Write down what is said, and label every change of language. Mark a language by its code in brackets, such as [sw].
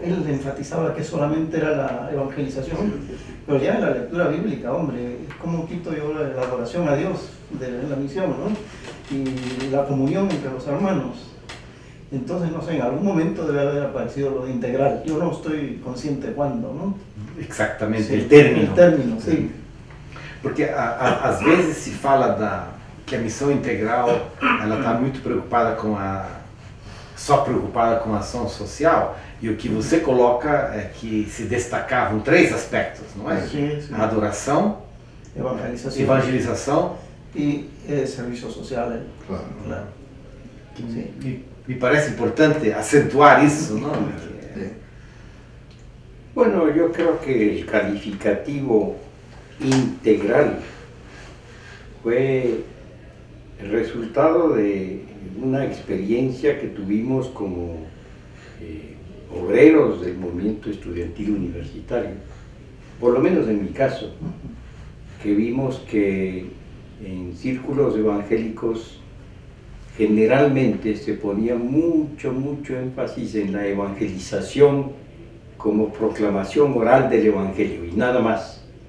[es] Él enfatizaba que solamente era la evangelización, pero ya en la lectura bíblica, hombre, ¿cómo quito yo la adoración a Dios de la misión, ¿no? Y la comunión entre los hermanos? Entonces, no sé, en algún momento debe haber aparecido lo de integral. Yo no estoy consciente cuándo, ¿no? [pt] Exatamente, [es] Sí, el término. El término, sí. [pt] Porque às vezes se fala que a missão integral ela está muito preocupada só preocupada com a ação social, e o que você coloca é que se destacavam 3 aspectos, não é? [es] Sí, sí. [pt] A adoração, evangelização [es] y servicio social. Claro. Claro. Sí. [pt] Me parece importante acentuar isso, não? [es] Bueno, yo creo que el calificativo integral fue el resultado de una experiencia que tuvimos como obreros del movimiento estudiantil universitario, por lo menos en mi caso, que vimos que en círculos evangélicos generalmente se ponía mucho énfasis en la evangelización como proclamación oral del Evangelio y nada más.